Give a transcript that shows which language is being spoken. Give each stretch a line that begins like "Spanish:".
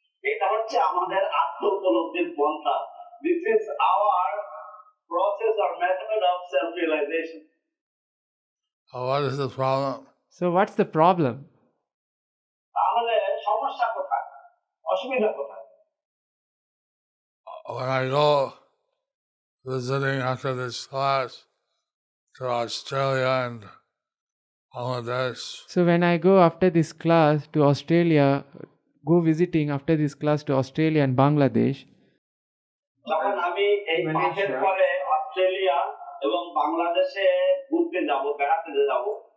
Bangla: এটা হচ্ছে আমাদের আত্ম উপলব্ধির পন্থা।
English: This is our process or method of self-realization. What is the problem? So, what's the problem?
Bangla: তাহলে সমস্যা কোথায়, অসুবিধা কোথায়?
English: When I go visiting after this class to Australia and Bangladesh, So, when I go after this class to Australia, go visiting after this class to Australia and Bangladesh,
Bangla: যখন আমি এই পাঠের পরে অস্ট্রেলিয়া এবং বাংলাদেশে ঘুরতে যাব, বেড়াতে যাব,